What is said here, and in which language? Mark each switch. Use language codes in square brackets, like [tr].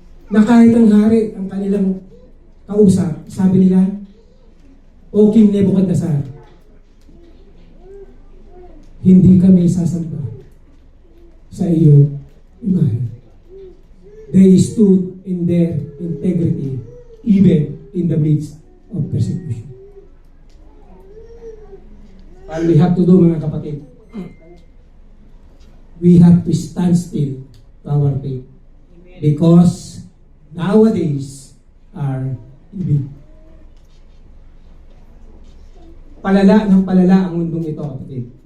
[tl] Na kahit ang hari, ang kanilang kausap, sabi nila, [en] O King [tl] Nebuchadnezzar, hindi kami sasamba sa iyo imahe. [en] They stood in their integrity even in the midst of persecution. What we have to do, [tl] mga kapatid? [en] We have to stand still to our faith. Because nowadays are evil. [tl] Palala ng palala ang mundong ito, kapatid.